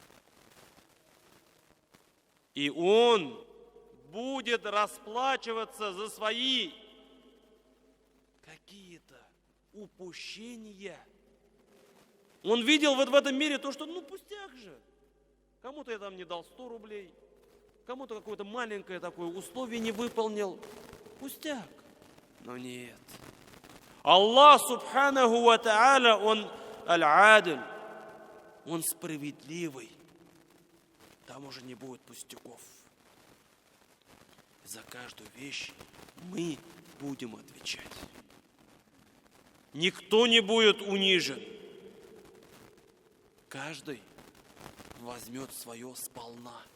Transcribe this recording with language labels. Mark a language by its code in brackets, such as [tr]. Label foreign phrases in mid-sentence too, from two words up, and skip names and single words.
[ru] И он будет расплачиваться за свои какие-то упущения. Он видел вот в этом мире то, что пустяк же. Кому-то я там не дал 100 рублей, кому-то какое-то маленькое такое условие не выполнил. Пустяк. Но нет. [ar] الله سبحانه وتعالى, [ru] Он аль-адль, Он справедливый. Там уже не будет пустяков. За каждую вещь мы будем отвечать. Никто не будет унижен. Каждый возьмет свое сполна.